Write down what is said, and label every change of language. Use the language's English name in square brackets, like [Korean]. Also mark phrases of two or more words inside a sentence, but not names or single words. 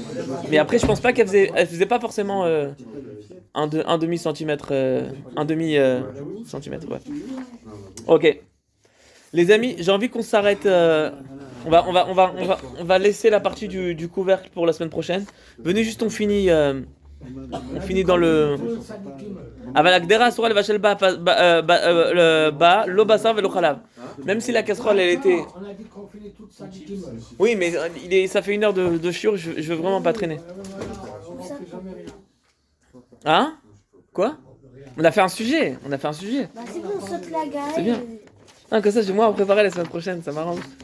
[French] Mais après, je pense pas elle faisait pas forcément un demi-centimètre, un demi-centimètre, ouais. Ok. Les amis, j'ai envie qu'on s'arrête. On va laisser la partie du couvercle pour la semaine prochaine. Venez juste, on finit dans le. [Hebrew] אבל הגדרה אסורה לבשל בה לא בשר ולא חלב. [French] Même si la casserole elle était. On a dit qu'on finit toute ça du kimmel. Oui, mais ça fait 1 heure de chiure, je veux vraiment pas traîner. On fait jamais rien. Hein? Quoi? On a fait un sujet. Bah, c'est bon, on saute la gare. C'est bien. Ah, comme ça, j'ai moins à préparer la semaine prochaine, ça m'arrange.